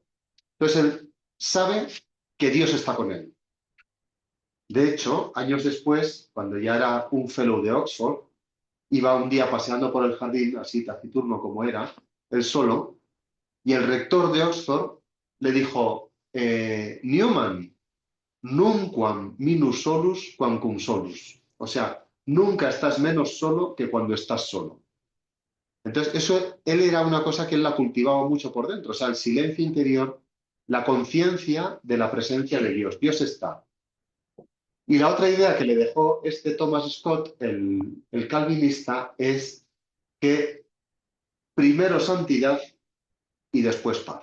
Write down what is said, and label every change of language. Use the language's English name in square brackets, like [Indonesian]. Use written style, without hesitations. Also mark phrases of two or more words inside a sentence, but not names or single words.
[Spanish] Entonces él sabe que Dios está con él. De hecho, años después, cuando ya era un fellow de Oxford, iba un día paseando por el jardín, así taciturno como era, él solo, y el rector de Oxford le dijo, Newman, [Latin] nunquam minus solus quam cum solus. [Spanish] O sea, nunca estás menos solo que cuando estás solo. Entonces, eso, él era una cosa que él la cultivaba mucho por dentro, o sea, el silencio interior, la conciencia de la presencia de Dios. Dios está. Y la otra idea que le dejó este Thomas Scott, el calvinista, es que primero santidad y después paz.